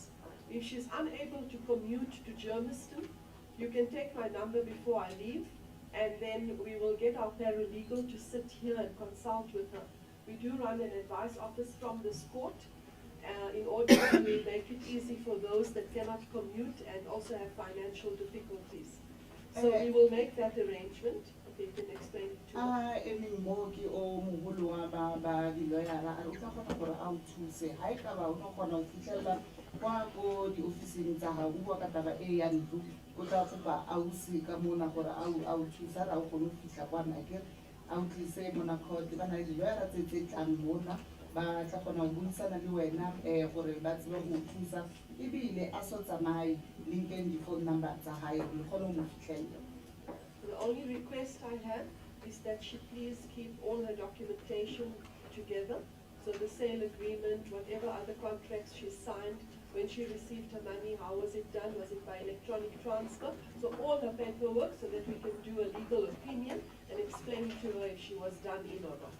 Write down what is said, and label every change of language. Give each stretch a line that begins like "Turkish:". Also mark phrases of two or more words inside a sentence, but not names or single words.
English: If she's unable to commute to Germiston, you can take my number before I leave, and then we will get our paralegal to sit here and consult with her. We do run an advice office from this court in order to make it easy for those that cannot commute and also have financial difficulties. So we will make that arrangement. Okay, you can explain it to her.
Southern Sotho: Kwa go di ofising tsa hao bua ka taba e ya ntlo o tla kopa ausi ka mona gore a thusa ra o go fitla kwa nakere a utlise mona court ba na le lawyer tse tlang mona ba tla kgona go buisana le wena gore ba tsebe go thusa ebile a so tsamaye linkeng di
English: phone number
Southern Sotho: tsa hae le kgone mo fitlhela.
English: The only request I have is that she please keep all her documentation together. So the sale agreement, whatever other contracts she signed, when she received her money, how was it done? Was it by electronic transfer? So all her paperwork so that we can do a legal opinion and explain to her if she was done in or not.